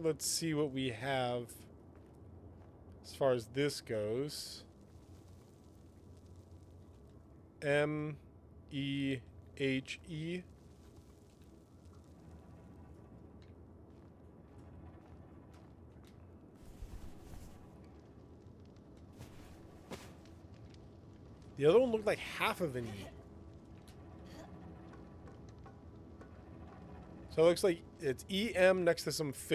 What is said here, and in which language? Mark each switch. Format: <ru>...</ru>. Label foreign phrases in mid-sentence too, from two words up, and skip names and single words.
<en>Let's see what we have as far as this goes. M-E-H-E. The other one looked like half of an E. So it looks like it's EM next to some fish.</en>